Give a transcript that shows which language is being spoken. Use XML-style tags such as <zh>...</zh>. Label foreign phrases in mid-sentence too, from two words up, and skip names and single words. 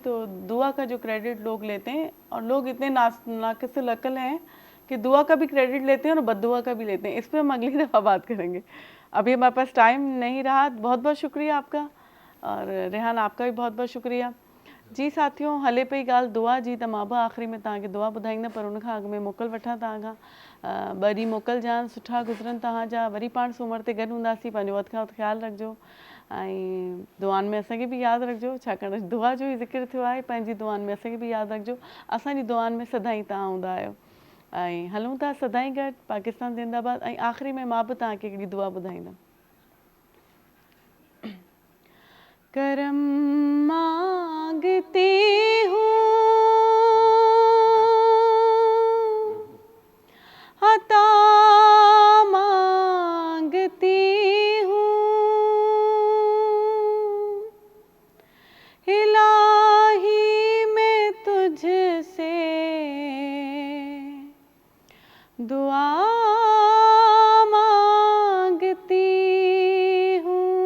<ur>تو دعا کا جو کریڈٹ لوگ لیتے ہیں اور لوگ اتنے ناقص العقل ہیں کہ دعا کا بھی کریڈٹ لیتے ہیں اور بد دعا کا بھی لیتے ہیں. اس پہ ہم اگلی دفعہ بات کریں گے. ابھی ہمارے پاس ٹائم نہیں رہا. بہت بہت شکریہ آپ کا, اور ریحان آپ کا بھی بہت بہت شکریہ.</ur> <sd>جی ساتھیوں, ہلے پئی ॻाल्हि दुआ जी, त मां बि आख़िरी में तव्हांखे दुआ ॿुधाईंदमि, पर उन खां अॻु में मोकल वठां तव्हां खां. ॿ ॾींहं मोकल जान सुठा गुज़रनि तव्हांजा. वरी पाण सूमर ते गॾु हूंदासीं. पंहिंजो वक़्त खां वक़्तु ख़्यालु रखिजो ऐं दुआनि में असांखे बि यादि रखिजो, छाकाणि दुआ जो ई ज़िक्र थियो आहे. पंहिंजी दुआनि में असांखे बि यादि रखिजो. असांजी दुआनि में सदाईं तव्हां हूंदा आहियो. ऐं हलूं था सदाईं गॾु. पाकिस्तान ज़िंदाबाद. ऐं आख़िरी में मां बि तव्हांखे हिकिड़ी दुआ ॿुधाईंदमि.</sd> <ur>کرم مانگتی ہوں، عطا مانگتی ہوں, الٰہی میں تجھ سے دعا مانگتی ہوں.</ur>